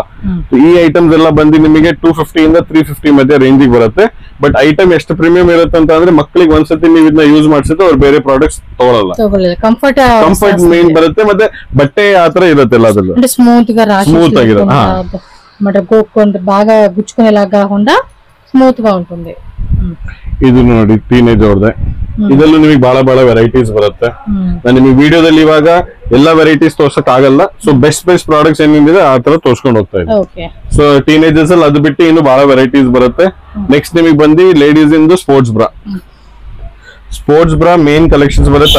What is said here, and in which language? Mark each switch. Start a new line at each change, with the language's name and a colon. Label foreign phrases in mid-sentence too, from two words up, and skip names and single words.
Kannada: ಈ ಐಟಮ್ಸ್ ಎಲ್ಲ ಬಂದು ನಿಮಗೆ 250 ಇಂದ 350 ಮಧ್ಯೆ ರೇಂಜಿಗೆ ಬರುತ್ತೆ.
English: but item
Kannada: ಎಷ್ಟು ಪ್ರೀಮಿಯಂ ಇರುತ್ತೆ ಅಂತ ಅಂದ್ರೆ ಮಕ್ಕಳಿಗೆ ಒಂದ್ಸತಿ ನೀವು ಇದನ್ನ ಯೂಸ್ ಮಾಡಿಸಿದ್ರೆ ಅವ್ರು ಬೇರೆ ಪ್ರಾಡಕ್ಟ್ಸ್ ತಗೊಳ್ಳಲ್ಲ.
English: comfort main
Kannada: ಬರುತ್ತೆ, ಮತ್ತೆ ಬಟ್ಟೆ ಆತರ ಇರುತ್ತೆ ಎಲ್ಲದರಲ್ಲೂ ಸ್ಮೂತ್ ಆಗಿರುತ್ತೆ.
Telugu: బాగా గుచ్చుకునేలాగా కాకుండా స్మూత్ గా ఉంటుంది.
Kannada: ಇದು ನೋಡಿ ಟೀನೇಜ್ ಅವ್ರದ್ದೆ. ಇದರಲ್ಲೂ ನಿಮಗೆ ಬಹಳ ಬಹಳ ವೆರೈಟೀಸ್ ಬರುತ್ತೆ. ನಾನು ನಿಮಗೆ ವಿಡಿಯೋದಲ್ಲಿ ಇವಾಗ ಎಲ್ಲಾ ವೆರೈಟೀಸ್ ತೋರ್ಸಕ್ ಆಗಲ್ಲ.
English: so best products
Kannada: ಏನಿದೆ ಆ ತರ ತೋರ್ಸ್ಕೊಂಡು ಹೋಗ್ತಾ ಇದೆ.
English: so teenagers
Kannada: ಅಲ್ಲಿ ಅದು ಬಿಟ್ಟು ಇನ್ನು ಬಹಳ ವೆರೈಟೀಸ್ ಬರುತ್ತೆ. ನೆಕ್ಸ್ಟ್ ನಿಮಗೆ ಬಂದು ಲೇಡೀಸ್ ಇಂದು
English: sports bra main collections
Kannada: ಬರುತ್ತೆ.